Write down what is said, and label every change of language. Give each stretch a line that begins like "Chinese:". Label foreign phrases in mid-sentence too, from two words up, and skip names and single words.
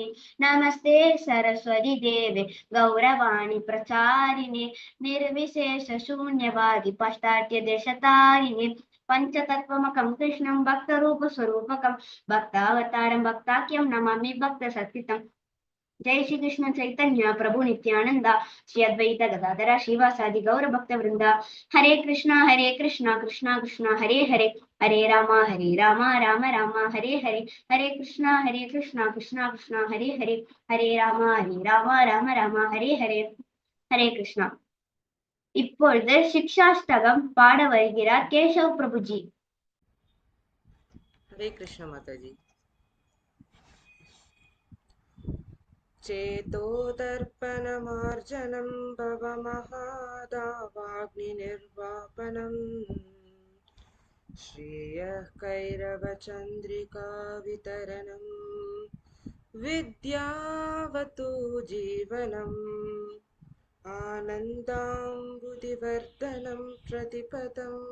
Sanskrit: नमस्ते सरस्वती देवे गौरवाणी प्रचारिणे निर्विशेष शून्यवादी पाश्चात्य देशतारिणे पंचतत्वमकं कृष्णं भक्तरूपस्वरूपकं भक्तावतारं भक्ताख्यं नमामि भक्तसत्सितं। जय श्री कृष्ण चैतन्य प्रभु नित्यानंद श्री अद्वैत गदाधर श्रीवासादि गौर भक्त वृंदा। हरे कृष्णा कृष्णा कृष्णा हरे हरे हरे राम राम राम हरे हरे हरे कृष्णा कृष्णा कृष्णा हरे हरे हरे राम राम हरे हरे हरे कृष्णा।
Tamil: இப்பொழுது சிக்ஷாஷ்டகம் பாட வருகிறார் கேசவ் பிரபுஜி.
Hindi: हरे कृष्ण माताजी।
Sanskrit: चेतोदर्पणमार्जनं भवमहादावाग्निर्वापनं श्रेयः कैरवचन्द्रिका वितरणं विद्यावतु जीवनम् आनन्दाम्बुधिवर्धनं प्रतिपदं